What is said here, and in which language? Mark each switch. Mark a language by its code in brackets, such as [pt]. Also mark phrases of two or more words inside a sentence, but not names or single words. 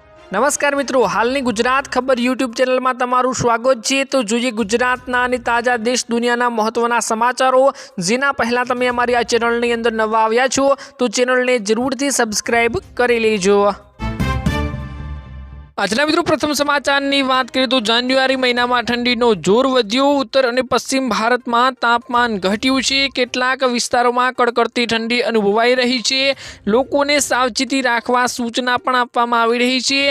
[gu] નમસ્કાર મિત્રો, હાલની ગુજરાત ખબર યૂટ્યૂબ ચૈનલ મેં તમારૂ સ્વાગત હૈ। તો જોઈએ ગુજરાતના અને તાજા દેશ દુનિયાના મહત્વના સમાચારો જેના પહલા તમે અમારી આ ચેનલની અંદર નવા આવ્યા છો તો ચેનલને જરૂરથી સબ્સ્ક્રાઇબ કરી લેજો। આજના મિત્રો પ્રથમ સમાચારની બાત કરિએ તો જાન્યુઆરી મહીનામાં ઠંડીનો જોર વધ્યો। ઉત્તર અને પશ્ચિમ ભારત મેં તાપમાન ઘટ્યું છે। કેટલાક વિસ્તારોમાં કડકડતી ઠંડી અનુભવાઈ રહી છે। લોકોને સાવચેતી રાખવા સૂચના પણ આપવામાં આવી રહી છે।